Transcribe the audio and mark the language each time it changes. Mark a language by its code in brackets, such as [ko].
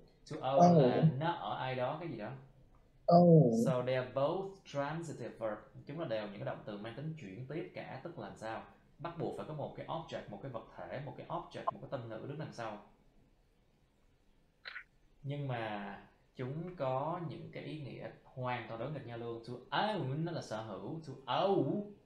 [vi] To owe là nợ ai đó cái gì đó. [en] So they are both transitive verbs. [vi] Chúng là đều những cái động từ mang tính chuyển tiếp cả, tức là làm sao? Bắt buộc phải có một cái object, một cái vật thể, một cái object, một cái tân ngữ đứng đằng sau. Nhưng mà chúng có những cái ý nghĩa hoàn toàn đối nghịch nhau luôn. To own nó là sở hữu, to owe